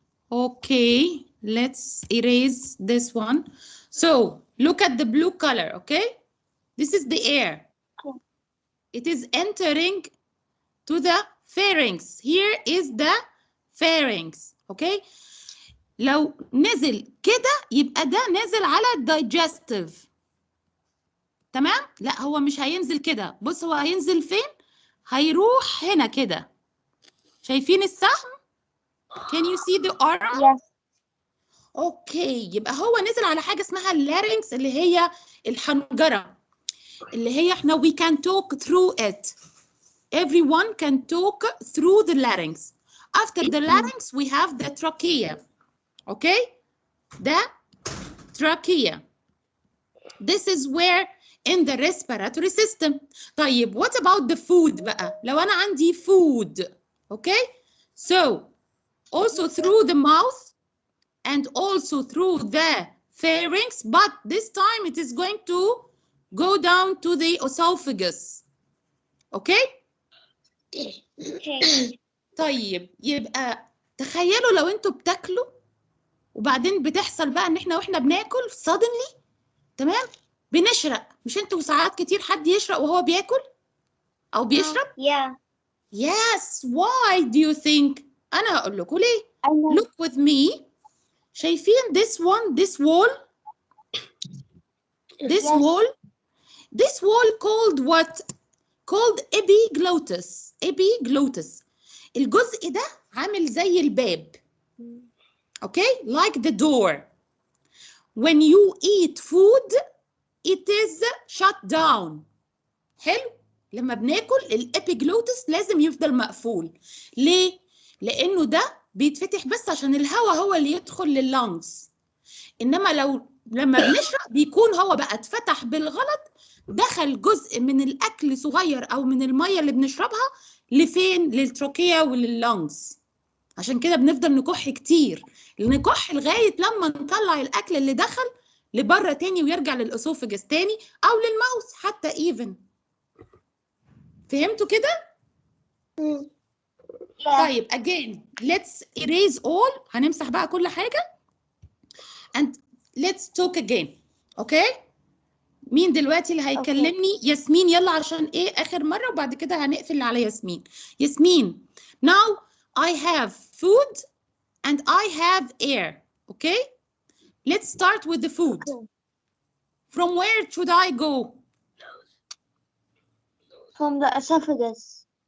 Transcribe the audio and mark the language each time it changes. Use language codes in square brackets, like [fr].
[en] Okay, let's erase this one. So, look at the blue color, okay? This is the air. It is entering to the pharynx. Here is the pharynx, okay? [ar] لو نزل كده يبقى ده نازل على digestive. تمام؟ لا هو مش هينزل كده. بص هو هينزل فين؟ هيروح هنا كده. شايفين السهم؟ [en] Can you see the arrow? Yes. [ar] اوكي يبقى هو نزل على حاجة اسمها اللارynx اللي هي الحنجرة. اللي هي احنا [en] we can talk through it. Everyone can talk through the larynx. After the larynx, we have the trachea. Okay? The trachea. This is where in the respiratory system. طيب, what about the food بقى؟ [ar] لو أنا عندي [en] food. Okay? So, also through the mouth and also through the pharynx, but this time it is going to go down to the esophagus. Okay? [ar] طيب يبقى تخيلوا لو انتوا بتاكلوا وبعدين بتحصل بقى ان احنا واحنا بناكل suddenly، تمام، بنشرق. مش انتوا ساعات كتير حد يشرق وهو بياكل او بيشرب؟ [en] Yeah. Yes, why do you think؟ [ar] انا هقول لكم ليه. [en] Look with me. شايفين this one, this wall؟ This Yes. wall. This wall called what? Called epiglottis. Epiglottis. [ar] الجزء ده عامل زي الباب. Okay? [en] Like the door. When you eat food, it is shut down. [ar] حلو؟ لما بناكل الابيجلوتس لازم يفضل مقفول. ليه؟ لأنه ده بيتفتح بس عشان الهواء هو اللي يدخل لللانجز. إنما لما بنشرب بيكون هو بقى اتفتح بالغلط، دخل جزء من الأكل صغير أو من المية اللي بنشربها لفين؟ للتروكية ولللانجز. عشان كده بنفضل نكح كتير، نكح لغاية لما نطلع الأكل اللي دخل لبره تاني ويرجع للأسوفجس تاني أو للماوس حتى even. فهمتوا كده؟ طيب [en] again let's erase all. [ar] هنمسح بقى كل حاجة [en] and let's talk again. [ar] okay؟ مين دلوقتي اللي هيكلمني؟ ياسمين. يلا عشان ايه آخر مرة وبعد كده هنقفل على ياسمين. ياسمين. [en] Now I have food and I have air. Okay? Let's start with the food. From where should I go? From the esophagus.